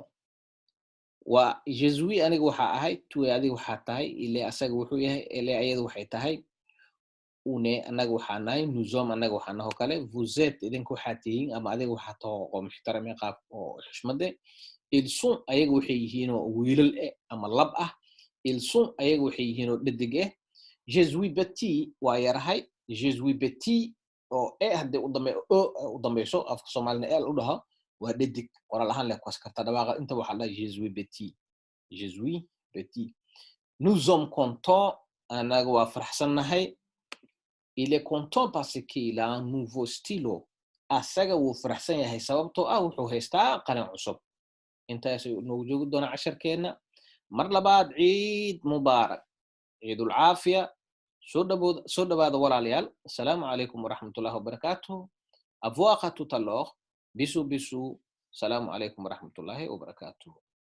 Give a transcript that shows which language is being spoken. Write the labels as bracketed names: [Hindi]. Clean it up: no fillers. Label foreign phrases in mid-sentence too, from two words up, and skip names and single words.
[French] je suis [Somali] aniga waxaa ahay, [French] tu es [Somali] adiga waxaa tahay, [French] il est [Somali] asaga wuxuu yahay, [French] elle est [Somali] ayada waxay tahay, [French] on est [Somali] anaga waxaa nahay, [French] nous sommes [Somali] anaga waxaa naho kale, [French] vous êtes [Somali] idinka waxaa tihiin ama adiga waxaa taho oo muxtarame qaab oo xushmade. [French] Ils sont [Somali] ayaga waxay yihiin oo wiilal ama lab ah. [French] Ils sont [Somali] ayaga waxay yihiin oo dhadig ah. [French] Je suis petit [Somali] waa yarahay. [French] Je suis petit [Somali] oo haddii u dambeyso afka Soomaalina el u dhaho waa dhadig. Qoraal ahaan leh kuwas karta dhawaaqa inta waxaa la [French] je suis petit. Je suis petit. Nous sommes contents [Somali] anaga waa faraxsannahay. [French] Il est content parce qu'il a un nouveau stylo. [Somali] Asaga wuu faraxsan yahay sababtoo ah wuxuu haystaa qalin cusub. intaas noogu joogi doona casharkeena. Mar labaad [Arabic] عيد مبارك, [Somali] ciidul caafiya. soo dhawaada walaalayaal. [Arabic] السلام عليكم ورحمة الله وبركاته. [French] À vous à tout à l'heure. Bisous bisous. [Arabic] السلام عليكم ورحمة الله وبركاته.